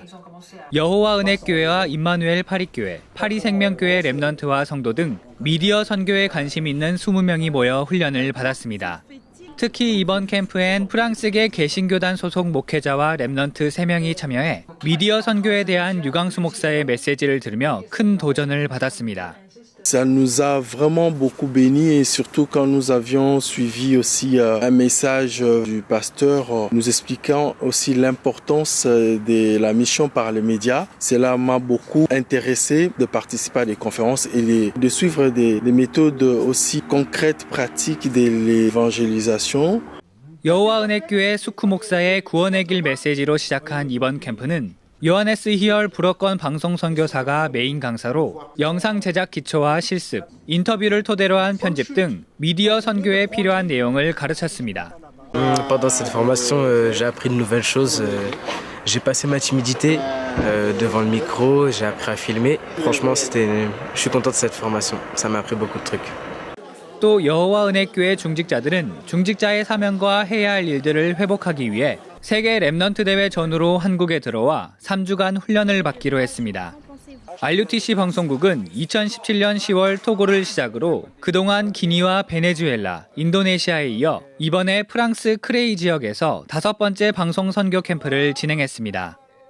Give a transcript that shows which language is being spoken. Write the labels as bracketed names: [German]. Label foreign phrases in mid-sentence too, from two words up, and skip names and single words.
[Korean] 여호와 은혜교회와 임마누엘 파리교회, 파리생명교회 렘넌트와 성도 등 미디어 선교에 관심 있는 20명이 모여 훈련을 받았습니다. 특히 이번 캠프엔 프랑스계 개신교단 소속 목회자와 렘넌트 3명이 참여해 미디어 선교에 대한 유광수 목사의 메시지를 들으며 큰 도전을 받았습니다. [French] Ça nous a vraiment beaucoup béni et surtout quand nous avions suivi aussi un message du pasteur nous expliquant aussi l'importance de la mission par les médias. Cela m'a beaucoup intéressé de participer à des conférences et de suivre des méthodes aussi concrètes, pratiques de l'évangélisation. [Korean] 여호와 은혜교회 수쿠 목사의 구원의 길 메시지로 시작한 이번 캠프는 요하네스 히얼 불어권 방송 선교사가 메인 강사로 영상 제작 기초와 실습, 인터뷰를 토대로 한 편집 등 미디어 선교에 필요한 내용을 가르쳤습니다. [French] Pendant cette formation, j'ai appris de nouvelles choses. J'ai passé ma timidité devant le micro, j'ai appris à filmer. Franchement, je suis content de cette formation. Ça m'a appris beaucoup de trucs. [Korean] 또 여호와 은혜교회 중직자들은 중직자의 사명과 해야 할 일들을 회복하기 위해 세계 렘넌트 대회 전후로 한국에 들어와 3주간 훈련을 받기로 했습니다. RUTC 방송국은 2017년 10월 토고를 시작으로 그동안 기니와 베네수엘라, 인도네시아에 이어 이번에 프랑스 크레이 지역에서 5번째 방송 선교 캠프를 진행했습니다.